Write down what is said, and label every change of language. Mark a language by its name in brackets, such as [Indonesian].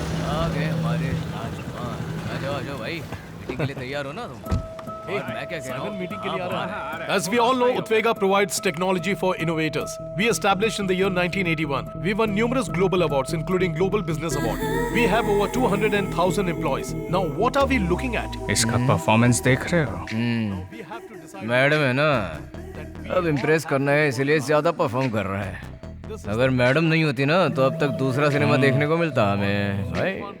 [Hindi] आ गए हमारे राजकुमार। आ जाओ भाई, मीटिंग के लिए तैयार हो ना तुम? और मैं क्या कह रहा हूँ? मीटिंग के लिए आ हाँ, रहा है। [English] As we all know, Utwega provides technology for innovators. We established in the year 1981. We won numerous global awards, including Global Business Award. We have over 200,000 employees. Now, what are we looking at? [Hindi] इसका performance देख रहे हो? Madam है ना, अब impress करना है इसलिए ज्यादा परफॉर्म कर रहा है। अगर मैडम नहीं होती ना तो अब तक दूसरा सिनेमा देखने को मिलता हमें भाई।